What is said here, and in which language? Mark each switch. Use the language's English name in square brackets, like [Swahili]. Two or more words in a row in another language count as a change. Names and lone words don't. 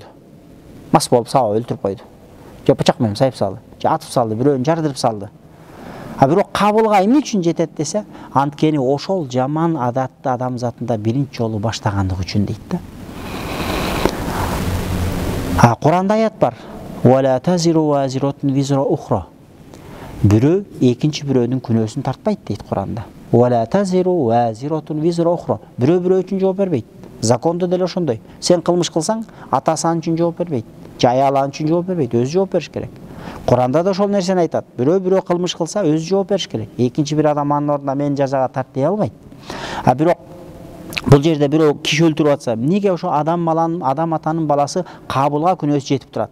[Kyrgyz] Мас болуп сабап өлтүрүп койду. Же бычак менен сайып салды, же атып салды, бирөөнү жардырып салды. А бирок Кабылга эмне үчүн жетет десе, анткени ошол жаман адатты адам затында биринчи жолу баштагандыгы үчүн дейт да. Куранда аят бар. [Arabic] ولا تزر وازرة وزر أخرى. [Kyrgyz] Бирөө экинчи бирөөнүн күнөөсүн тартпайт дейт Куранда. [Arabic] ولا تزر وازرة وزر أخرى. [Kyrgyz] Бирөө үчүн жооп бербейт. Закондо деле ошондой. Сен кылмыш кылсаң, атасы ан үчүн жооп бербейт. Же аялы ан үчүн жооп бербейт, өзү жооп бериш керек. Куранда да ошол нерсени айтат. Бирөө кылмыш кылса, өзү жооп бериш керек. Экинчи бир адам анын ордуна мени жазага тарт дей албайт. Бирок бул жерде бирөө киши өлтүрүп атса, эмнеге ошо адам атанын баласы Кабылга күнөөсү жетип турат?